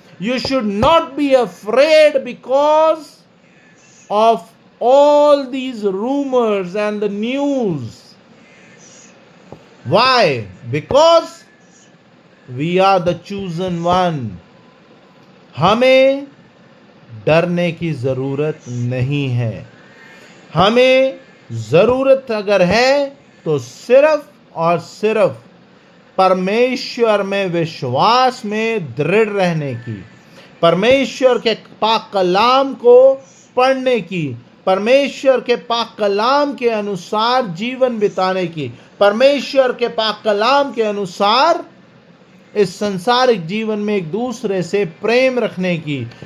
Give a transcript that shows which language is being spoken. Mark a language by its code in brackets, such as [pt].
[en] You should not be afraid because of all these rumors and the news. Why? Because we are the chosen one. [hi] हमें डरने की ज़रूरत नहीं है। हमें ज़रूरत अगर है तो सिर्फ और सिर्फ परमेश्वर में विश्वास में दृढ़ रहने की, परमेश्वर के पाक कलाम को पढ़ने की, परमेश्वर के पाक कलाम के अनुसार जीवन बिताने की, परमेश्वर के पाक कलाम के अनुसार इस संसारिक जीवन में एक दूसरे से प्रेम रखने की।